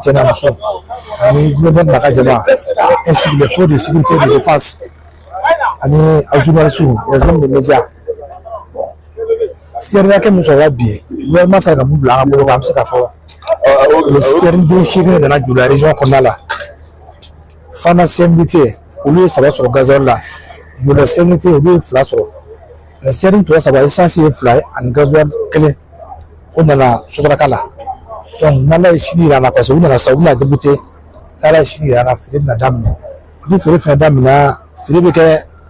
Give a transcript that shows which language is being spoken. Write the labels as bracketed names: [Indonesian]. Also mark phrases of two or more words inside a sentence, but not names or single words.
[Bambara] cɛ n'a muso ani gouverneur n'a ka jama [French] ainsi que les forces de sécurité et de défense [Bambara] ani aw [French] journalistes les hommes de médias [Bambara] sariya kɛ min sɔrɔla bi gouvernement sera ka mun bila an ka bolo kan an bɛ se k'a fɔ [French] le citerne [Bambara] den 8 nana Jola région kɔnɔna la Fana CMDT olu ye 3 sɔrɔ gazole la Jola CMDT olu ye 2 sɔrɔ [French] le citerne [Bambara] tɔ 3 essence ye 2 ye ani gazole 1 o nana Sotaraka la donc n'Ala ye sini yira an na [French] parce que [Bambara] u nana sa u bɛna débuté n'Ala ye sini yira an na feere bɛna daminɛ ni feere fɛnɛ daminɛna feere bɛ kɛ